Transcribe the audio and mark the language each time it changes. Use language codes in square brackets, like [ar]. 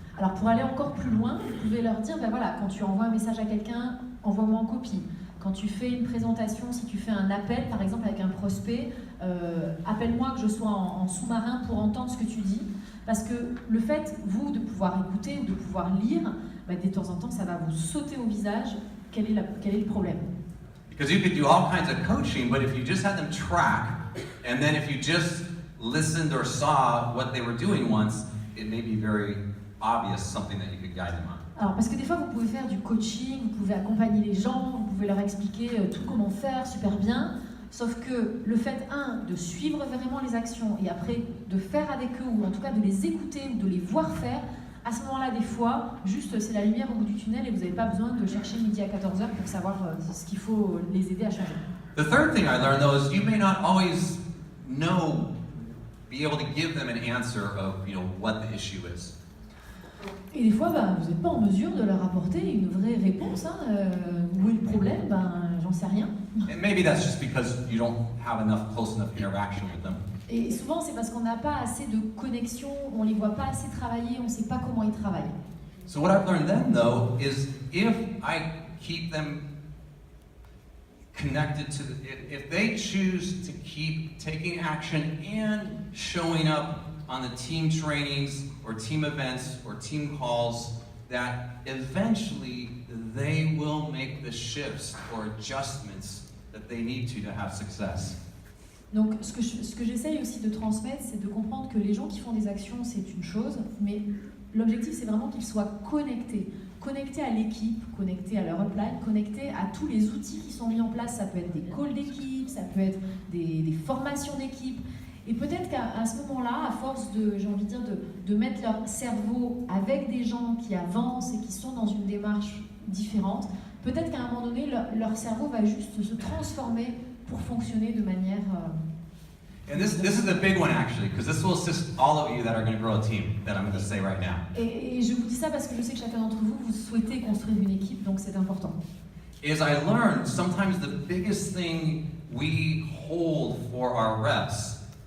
[fr] Alors pour aller encore plus loin, vous pouvez leur dire, ben voilà, quand tu envoies un message à quelqu'un, envoie-moi en copie. Quand tu fais une présentation, si tu fais un appel, par exemple avec un prospect, appelle-moi que je sois en sous-marin pour entendre ce que tu dis. Parce que le fait, vous, de pouvoir écouter ou de pouvoir lire, ben, de temps en temps, ça va vous sauter au visage. Quel est le problème? [en] Because you could do all kinds of coaching, but if you just had them track, and then if you just listened or saw what they were doing once, it may be very obvious something that you could guide them on. [fr] Alors, parce que des fois, vous pouvez faire du coaching, vous pouvez accompagner les gens, vous pouvez leur expliquer tout comment faire super bien, sauf que le fait, de suivre vraiment les actions et après de faire avec eux, ou en tout cas de les écouter ou de les voir faire, à ce moment-là, des fois, juste c'est la lumière au bout du tunnel et vous n'avez pas besoin de chercher midi à 14h pour savoir ce qu'il faut les aider à changer. [en] The third thing I learned though is you may not always be able to give them an answer of what the issue is. [fr] Et des fois, vous n'êtes pas en mesure de leur apporter une vraie réponse. Où est le problème? J'en sais rien. [en] And maybe that's just because you don't have close enough interaction with them. [fr] Et souvent, c'est parce qu'on n'a pas assez de connexion, on les voit pas assez travailler, on ne sait pas comment ils travaillent. [en] So what I've learned then though is if I keep them connected to if they choose to keep taking action and showing up on the team trainings or team events or team calls, that eventually they will make the shifts or adjustments that they need to have success. [fr] Donc ce que j'essaye aussi de transmettre, c'est de comprendre que les gens qui font des actions, c'est une chose, mais l'objectif c'est vraiment qu'ils soient connectés à l'équipe, connectés à leur upline, connectés à tous les outils qui sont mis en place. Ça peut être des calls d'équipe, ça peut être des formations d'équipe. Et peut-être qu'à ce moment-là, à force de mettre leur cerveau avec des gens qui avancent et qui sont dans une démarche différente, peut-être qu'à un moment donné, leur cerveau va juste se transformer pour fonctionner de manière... [en] And this is a big one actually, because this will assist all of you that are going to grow a team, that I'm going to say right now. [fr] Et je vous dis ça parce que je sais que chacun d'entre vous, vous souhaitez construire une équipe, donc c'est important. [en] Is I learned sometimes the biggest thing we hold for our reps